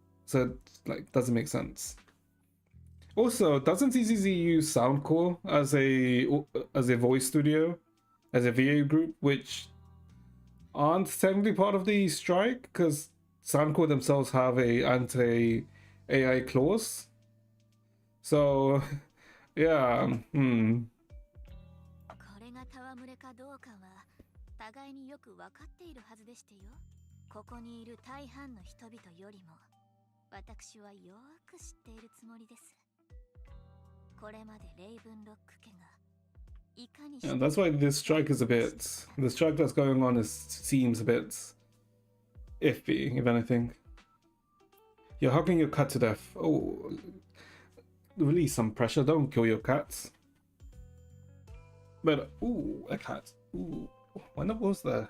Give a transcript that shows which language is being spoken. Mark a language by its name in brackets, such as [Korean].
[English] So it, like, doesn't make sense. Also, doesn't ZZZ use Soundcore as a voice studio, as a VA group, which aren't technically part of the strike because Soundcore themselves have a anti-AI clause. So, yeah. [Japanese] これが戯れかどうかは互いによく分かっているはずでしてよ。ここにいる大半の人々よりも私はよく知っているつもりです。これまでレイブンロック家がいかに [English] Yeah, that's why this strike is the strike that's going on seems a bit iffy, if anything. You're hugging your cat to death. Oh, release some pressure, don't kill your cats. But, ooh, a cat. Ooh, when was that?